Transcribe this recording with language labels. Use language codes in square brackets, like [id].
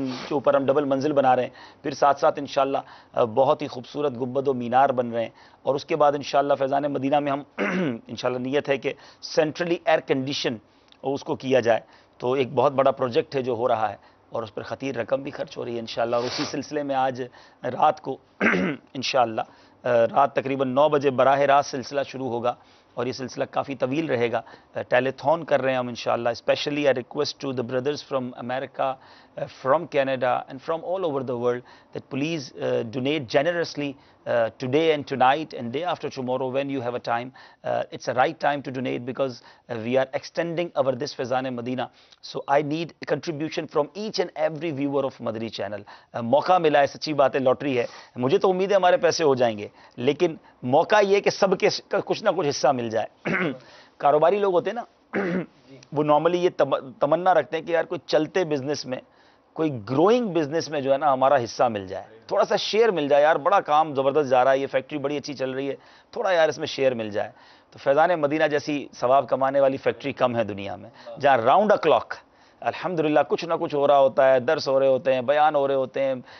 [ur] اوپر ہم ڈبل منزل بنا رہے ہیں، پھر ساتھ ساتھ انشاءاللہ بہت ہی خوبصورت گنبد و مینار بن رہے ہیں، اور اس کے بعد انشاءاللہ فیضان مدینہ میں ہم انشاءاللہ نیت ہے کہ سینٹرلی ایئر کنڈیشن اس کو کیا جائے، تو ایک بہت بڑا پروجیکٹ ہے جو ہو رہا ہے، اور اس پر خطیر رقم بھی خرچ ہو رہی ہے انشاءاللہ، اور اسی سلسلے میں آج رات کو انشاءاللہ رات تقریباً 9 بجے براہ راست سلسلہ شروع ہوگا، اور یہ سلسلہ کافی طویل رہے گا۔ ٹیلیتھون کر رہے ہیں ہم انشاءاللہ، [en] Especially I request to the brothers from America, from Canada and from all over the world that please donate generously today and tonight and day after tomorrow when you have a time. It's a right time to donate because we are extending our this Faizan Madina. So I need a contribution from each and every viewer of Madani channel. [ur] موقع ملا ہے، سچی بات ہے، lottery ہے، مجھے تو امید ہے ہمارے پیسے ہو جائیں گے، لیکن موقع یہ کہ سب کے کچھ نہ کچھ حصہ مل جائے۔ کاروباری لوگ ہوتے ہیں نا، وہ نارملی یہ تمنا رکھتے ہیں کہ یار کوئی چلتے بزنس میں، کوئی گروئنگ بزنس میں جو ہے نا ہمارا حصہ مل جائے، تھوڑا سا شیئر مل جائے، یار بڑا کام زبردست جا رہا ہے، یہ فیکٹری بڑی اچھی چل رہی ہے، تھوڑا یار اس میں شیئر مل جائے۔ تو فیضان مدینہ جیسی ثواب کمانے والی فیکٹری کم ہے دنیا میں، جہاں راؤنڈ اے کلاک الحمدللہ کچھ نہ کچھ ہو رہا ہوتا ہے، درس ہو رہے ہوتے ہیں، بیان ہو رہے ہوتے ہیں،